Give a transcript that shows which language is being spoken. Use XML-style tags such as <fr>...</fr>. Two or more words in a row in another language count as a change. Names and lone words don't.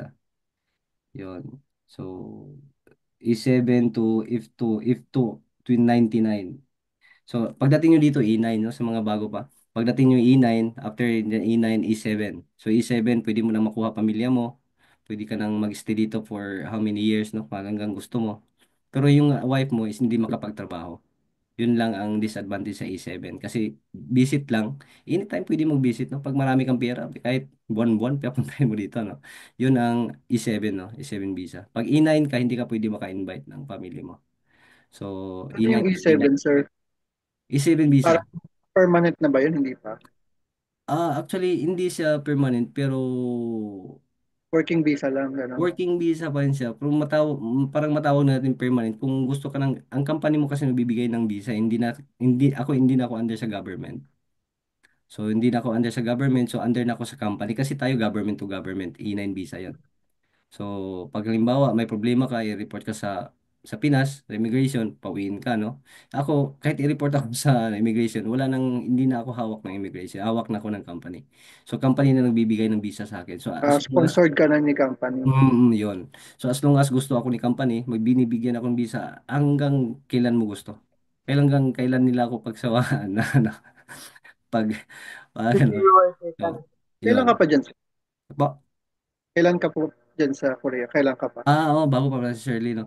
<tl>Yun. So, E7 to F2, F2, twin 99. So, pagdating nyo dito, E9, no, sa mga bago pa. Pagdating nyo E9,</tl> <en>after the E9,</en> <tl>E7. So, E7, pwede mo na makuha pamilya mo. Pwede ka nang mag-stay dito</tl> <en>for how many years,</en> <tl>no, hanggang gusto mo. Pero yung wife mo is hindi makapagtrabaho. Yun lang ang disadvantage sa E7. Kasi visit lang, anytime pwede mag-visit, no? Pag marami kang pera, kahit buwan-buwan, papuntahin mo dito, no? Yun ang E7, no? E7 visa. Pag E9 ka, hindi ka pwede maka-invite ng family mo. So, Ano E9 yung is E9. E7, sir? E7 visa. Parang permanent na ba yun? Hindi pa. Actually, hindi siya permanent, pero</tl> <en>Working visa</en> <tl>lang, gano'n.</tl> <en>working visa</en> <tl>pa rin siya. Pero parang matawag natin permanent. Kung gusto ka ng, ang company mo kasi nagbibigay ng visa, hindi na ako under sa government. So, hindi na ako under sa government, so under na ako sa company kasi tayo</tl> <en>government to government,</en> <tl>E9 visa yon. So, pag halimbawa may problema ka, i-report ka sa Pinas, sa immigration, pauwiin ka, no? Ako, kahit i-report ako sa immigration, hindi na ako hawak ng immigration, hawak na ako ng company. So, company na nagbibigay ng visa sa akin.</tl> <en>So, as long as,</en> <tl>Sponsored ka na ni company. yun. So,</tl> <en>as long as</en> <tl>gusto ako ni company, magbinibigyan ako ng visa hanggang kailan mo gusto. Kailan nila ako pagsawaan na, ano, pag, Hindi ano,</tl> <en>worth it</en> <tl>so, talaga. yun. Kailan ka pa dyan, sir? Ba- Kailan ka po dyan sa Korea? Kailan ka pa? Oo, bago pa pala si Shirley, no?</tl>